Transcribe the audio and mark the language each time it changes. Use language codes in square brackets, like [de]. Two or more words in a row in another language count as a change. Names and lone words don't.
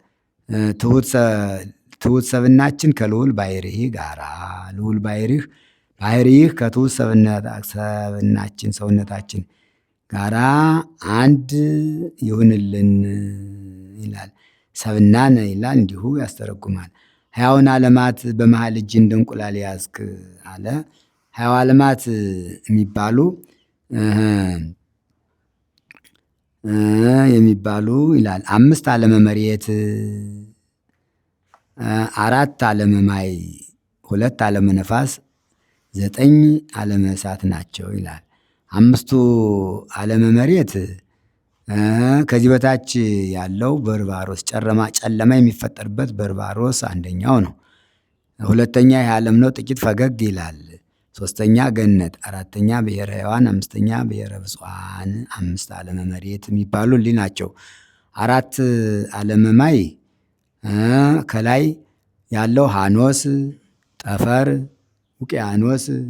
[am] ትሑት ሰብናችን ከልዑል ባሕርይህ ጋራ ልዑል ባሕርይህ ከትሑት ሰብናችን ሰውነታችን ጋራ አንድ ይሁንልን ይላል። ሰብናነ ይላል እንዲሁ ያስተረጉማል። ሕያውን ዓለማት በመሃል እጅ እንደ እንቁላል ያዝክ አለ። ሕያው ዓለማት የሚባሉ ይላል 5 ዓለመ መሬት 4 ዓለመ ማይ 2 ዓለመ ነፋስ 9 ዓለመ እሳት ናቸው ይላል። 5ቱ ዓለመ መሬት ከዚህ በታች ያለው በርባሮስ ጨለማ የሚፈጠርበት በርባሮስ አንደኛው ነው። ሁለተኛ ይህ ዓለም ነው፣ ጥቂት ፈገግ ይላል። 3ኛ ገነት፣ 4ኛ ብሔረ ሕያዋን፣ 5ኛ ብሔረ ብፁዓን 5 ዓለመ መሬት የሚባሉ እሊህ ናቸው። 4 ዓለመ ማይ ከላይ ያለው ሃኖስ፣ ጠፈር፣ ውቅያኖስ